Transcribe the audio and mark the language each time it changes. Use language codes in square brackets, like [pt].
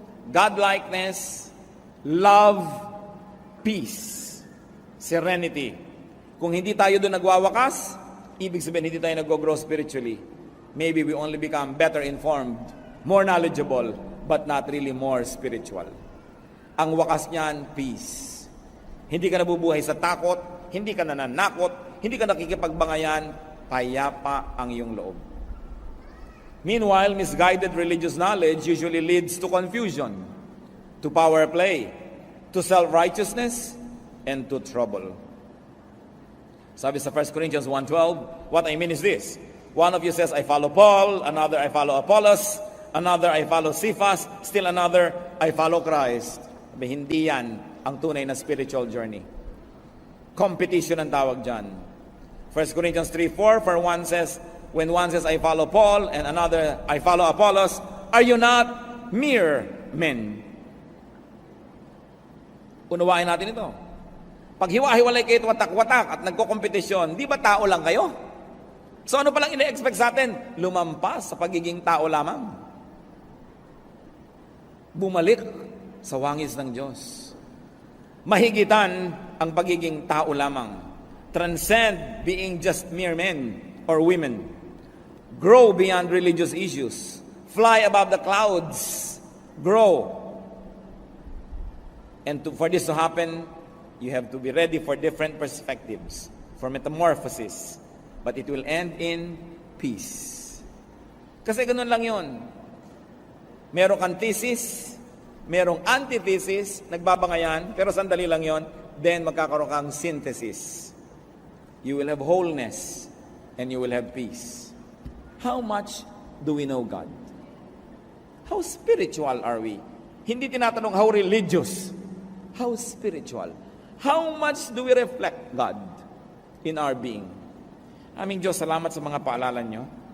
[en] God-likeness, love, peace, serenity. [tl] Kung hindi tayo doon nagwawakas, ibig sabihin hindi tayo nag-grow spiritually. [en] Maybe we only become better informed, more knowledgeable, but not really more spiritual. [tl] Ang wakas niyan, peace. Hindi ka nabubuhay sa takot, hindi ka nananakot, hindi ka nakikipagbangayan, payapa ang iyong loob. [en] Meanwhile, misguided religious knowledge usually leads to confusion, to power play, to self-righteousness, and to trouble. [tl] Sabi sa [en] 1 Corinthians 1:12, what I mean is this. One of you says, I follow Paul, another, I follow Apollos, another, I follow Cephas, still another, I follow Christ. [tl] Sabi, hindi yan ang tunay na spiritual journey. Competition ang tawag dyan. [en] 1 Corinthians 3:4, when one says, I follow Paul, and another, I follow Apollos, are you not mere men? [tl] Unawain natin ito. Pag hiwa-hiwalay kayo watak-watak at nagko-kompetisyon, di ba tao lang kayo? So ano palang ina-expect sa atin? Lumampas sa pagiging tao lamang. Bumalik sa wangis ng Diyos. Mahigitan ang pagiging tao lamang. [en] Transcend being just mere men or women. Grow beyond religious issues. Fly above the clouds. Grow. And for this to happen, you have to be ready for different perspectives, for metamorphosis. But it will end in peace. [tl] Kasi ganun lang yun. Merong kang thesis, merong antithesis, nagbabangayan, pero sandali lang yon, then magkakaroon kang synthesis. [en] You will have wholeness, and you will have peace. How much do we know God? How spiritual are we? [tl] Hindi tinatanong [en] how religious. How spiritual? How much do we reflect God in our being? [tl] Aming Diyos, salamat sa mga paalala nyo.